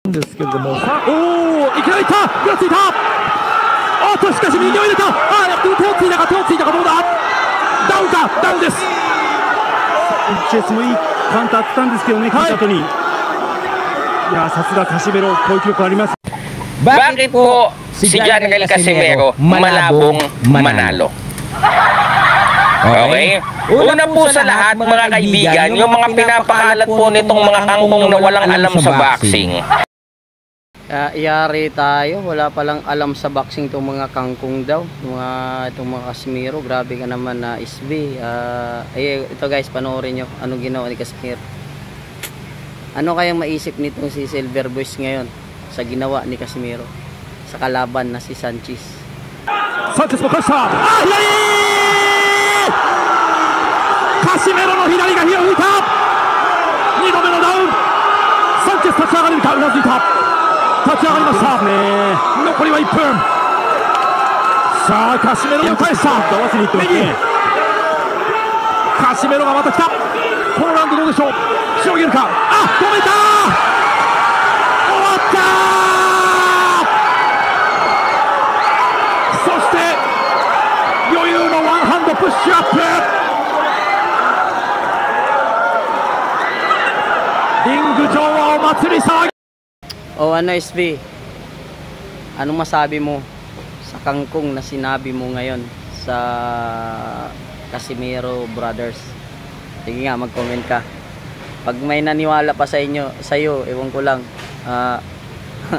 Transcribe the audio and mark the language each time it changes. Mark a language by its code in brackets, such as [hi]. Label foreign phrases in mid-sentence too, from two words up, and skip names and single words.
[ja] ですけれども、さあ、おお、いきなりいった、ぐらついた。おっと、しかし右を入れた。ああ、やっと手をついたか、どうだ。ダウンか、ダウンです。チェスもいいカウンターあったんですけどね、聞いた後に。いや、さすがカシメロ、こういう記録あります。 [tl] Bakit po si John Miguel Casimero malabong manalo? Okay? Una po sa lahat mga kaibigan, yung mga pinapakalat po nitong mga kangkong na walang alam sa boxing. Iyari tayo, wala palang alam sa boxing itong mga kangkong daw, itong mga Casimero. Grabe ka naman na SB. Ito guys, panoorin nyo anong ginawa ni Casimero. Ano kayang maisip nitong si Silver Boys ngayon sa ginawa ni Casimero sa kalaban na si Sanchez? [ja] Sanchez も返した。あ、左。カシメロの左が火を吹いた。2度目のダウン。サンチェス立ち上がれるか、うなずいた。立ち上がりました。残りは1分。さあカシメロを返した。右。カシメロがまた来た。このラウンドどうでしょう。しのげるか。あ、止めた。終わった。そして余裕のワンハンドプッシュアップ。リング上はお祭り騒ぎ。 [tl] O ano SB, anong masabi mo sa kangkong na sinabi mo ngayon sa Casimero Brothers? Sige nga, mag-comment ka. Pag may naniwala pa sa inyo, sa'yo, ewan ko lang.